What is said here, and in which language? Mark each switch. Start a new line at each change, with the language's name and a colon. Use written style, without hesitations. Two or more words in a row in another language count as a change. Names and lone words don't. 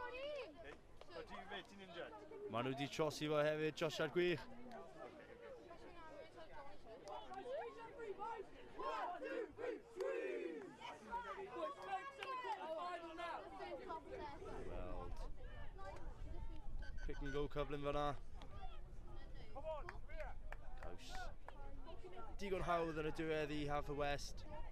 Welsh: Maen nhw wedi trosi fo hefyd, trosiad gwych. Weld
English: pick and go
Welsh: cyflym fan'na. Caws digon hawdd yn y diwedd i Haverfordwest.